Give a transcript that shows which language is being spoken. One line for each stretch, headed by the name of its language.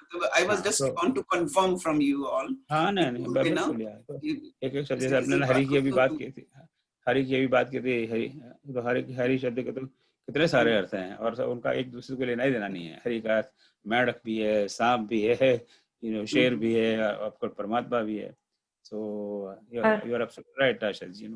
English: I was just want to confirm from you all.
Hindi: हाँ, नहीं बिल्कुल यार, एक शब्द जैसे अपने हरि की अभी बात की थी, तो हरि शब्द के तो कितने सारे अर्थ हैं, और उनका एक दूसरे को लेना ही देना नहीं है। हरि का मेढक भी है, सांप भी है, शेर भी है, आपको परमात्मा भी है।
English: So you are absolutely right, Asha ji.